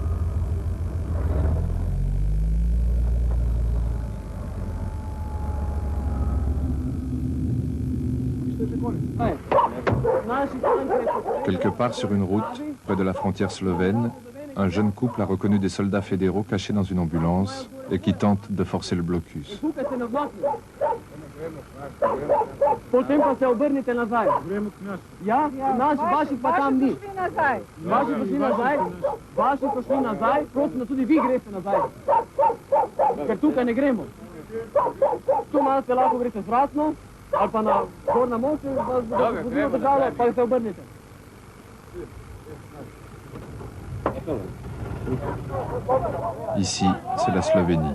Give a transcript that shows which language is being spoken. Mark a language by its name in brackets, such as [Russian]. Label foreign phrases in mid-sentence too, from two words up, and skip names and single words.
[French] Quelque part sur une route, près de la frontière slovène, un jeune couple a reconnu des soldats fédéraux cachés dans une ambulance et qui tentent de forcer le blocus. [Slovenian] Potem pa se obrnite nazaj. Ja, naši, vaši pa tam ni. Vaši pa šli nazaj, vaši pa šli nazaj, prosim, da tudi vi greste nazaj. Ker tukaj ne gremo. Tu malo se lahko greste zvratno, ali pa na gor na most, vas bo vozilo držalo, pa se obrnite. [French] Ici, c'est la Slovénie.